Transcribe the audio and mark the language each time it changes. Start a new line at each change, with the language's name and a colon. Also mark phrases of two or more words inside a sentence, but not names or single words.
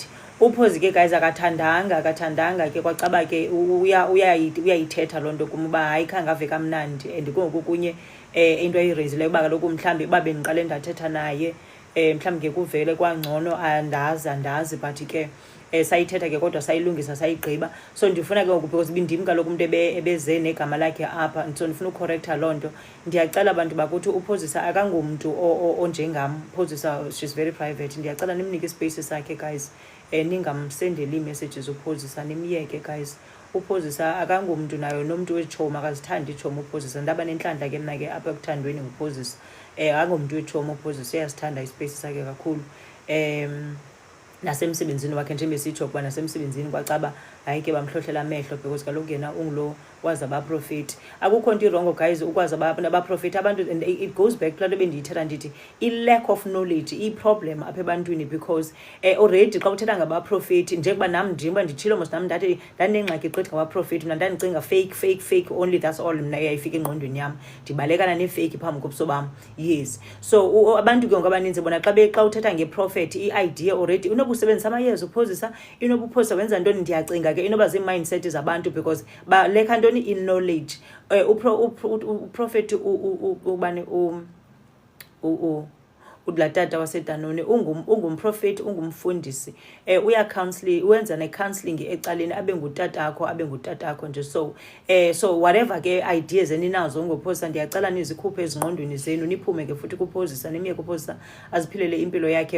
Xhosa: Uphozi ke guys akathandanga ke kwacaba ke uyayithetha loo nto kum uba hayi khange ave kamnandi and kungoku kunye into ayiraisileyo uba kaloku mhlawumbi uba bendiqale ndathetha naye mhlawumbi ke kuvele kwangcono andazi but ke sayithetha ke kodwa sayilungisa sayigqiba. So ndifuna ke ngoku because bindim kaloku umuntu ebeze negama lakhe apha so ndifuna ucorrecta loo nto. Ndiyacela abantu bakuthi uphozisa akangomntu onjengam.
English: Uphozisa she's very private.
Xhosa: Ndiyacela nimnike ispace sakhe guys, ningamsendeli ii-messages uphozisa, nimyeke guys. Uphozisa akangomntu nayo nomntu wetshomi akazithandi itshomi uphozisa. Ndaba nenhlanhla ke mna ke apha ekuthandweni nguphozisa. Akangomntu wetshomi uphozisa, uyasithanda ispace sakhe kakhulu. Nasemsebenzini wakhe nje besitsho kuba nasemsebenzini kwacaba hayi ke bamhlohlela amehlo because kaloku yena ungulo wazi abaprofeti. Akukho nto irongo guys ukwazi abaprofeti abantu,
English: and it goes back to
Xhosa: laa nto bendiyithetha ndithi i-
English: lack of knowledge
Xhosa: i-problem apha ebantwini because already xa uthetha ngabaprofeti njengoba nam njengoba nditshilo mos nam ndathi ndandinengxaki gqithi ngabaprofeti mna ndandicinga
English: fake only, that's all
Xhosa: mna eyayifika engqondweni yam ndibalekana neefeyiki phambi kobuso bam. Yes, so abantu ke ngoku abaninzi bona xa uthetha ngeprofeti i-
English: idea already
Xhosa: usebenzisa amayeza uphozisa inobuphozisa wenza ntoni. Ndiyacinga ke inoba zii-mindset zabantu because baleka ntoni in-knowledge. Uprofeti ubani udla tata waseDanone ungumprofeti ungumfundisi wenza ne-counselling ecaleni abe ngutatakho nje.
English: So whatever
Xhosa: ke ideas eninazo ngophozisa ndiyacela nizikhuphe ezingqondweni zenu niphume ke futhi kuphozisa nimyeke uphozisa aziphilele impilo yakhe.